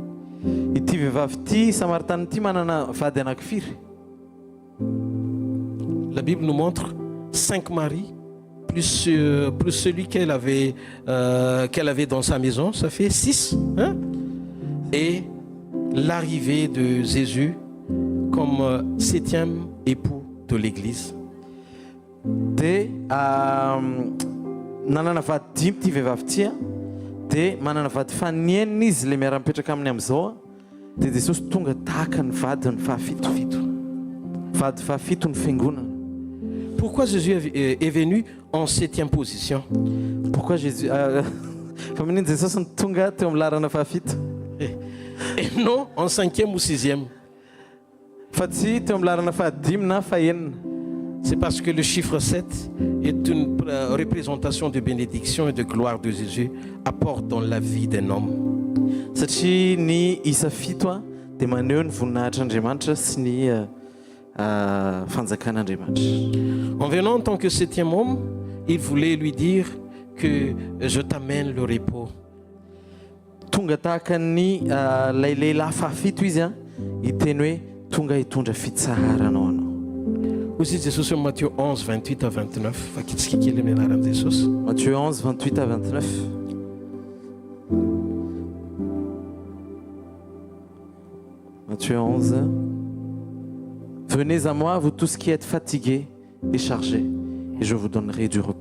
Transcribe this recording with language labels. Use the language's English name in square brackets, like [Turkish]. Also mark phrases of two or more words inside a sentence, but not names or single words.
[French] La Bible nous montre 5 maris, plus celui qu'elle avait dans sa maison, ça fait 6. Hein? Et l'arrivée de Jésus comme septième époux de l'église. [Malagasy] Nanana vady dimy ty vehivavy ty dia manana vady fanienina izy le miara-mipetraka aminy amin'izao dia Jesosy tonga tahaka ny vadiny fahafito. Vady fahafito ny fiangonana. [French] Pourquoi Jésus est venu en 7e position? Pourquoi Jésus [Malagasy] famininy Jesosy ny tonga teo amin'ny larana fahafito? [French] Et non en 5e ou 6e. [Malagasy] Fa tsy teo amin'ny larana fahadimy na fahenina. [French] C'est parce que le chiffre 7 est une représentation de bénédiction et de gloire de Jésus apporte dans la vie d'un homme. [Malagasy] Satria ny isa fito dia maneho ny voninahitr'Andriamanitra sy ny fanjakan'Andriamanitra. [French] En venant en tant que 7e homme, il voulait lui dire que je t'amène le repos. [Malagasy] Tonga tahaka ny lay lehilahy fahafito izy hiteny hoe tonga hitondra fitsaharanao anao. [French] Aussi Jésus en Matthieu 11, 28 à 29. Matthieu 11, 28 à 29. Matthieu 11. Venez à moi, vous tous qui êtes fatigués et chargés, et je vous donnerai du repos.